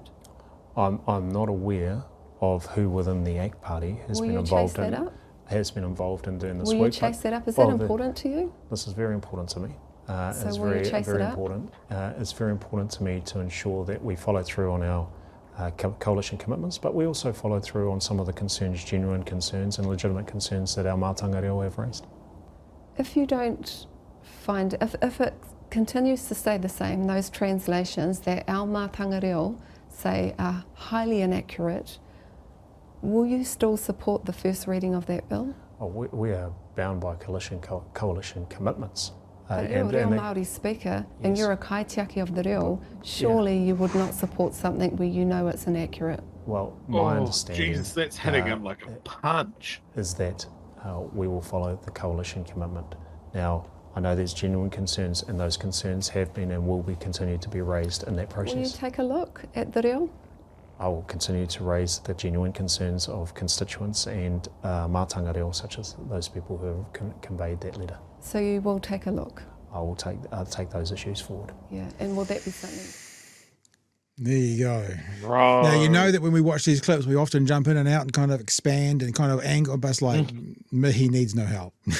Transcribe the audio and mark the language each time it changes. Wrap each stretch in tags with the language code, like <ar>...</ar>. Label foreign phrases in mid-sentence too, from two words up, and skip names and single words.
<en>I'm not aware of who within the ACT Party has been involved in doing this work. Will you chase that up? Is that important to you? This is very important to me. So will you chase it up? Important. It's very important to me to ensure that we follow through on our coalition commitments, but we also follow through on some of the concerns, genuine concerns and legitimate concerns that our</en> <mi>mātanga reo</mi> <en>have raised. If you don't find, if it continues to stay the same, those translations that our</en> <mi>mātanga reo</mi> <en>say are highly inaccurate, will you still support the first reading of that bill? Oh, we are bound by coalition commitments. But you're a</en> <mi>Reo Māori</mi> <en>speaker, and you're a kaitiaki of the reo. Surely you would not support something where you know it's inaccurate. Well, my understanding, Jesus, that's hitting him like a punch, is that we will follow the coalition commitment. Now, I know there's genuine concerns, and those concerns have been and will be continued to be raised in that process. Will you take a look at the reo? I will continue to raise the genuine concerns of constituents and</en> <mi>mātanga reo,</mi> <en>such as those people who have conveyed that letter. So you will take a look? I'll take those issues forward. Yeah, and will that be something? There you go. Right. Now, you know that when we watch these clips, we often jump in and out and kind of expand and kind of angle, but it's like, Mihi needs no help.</en>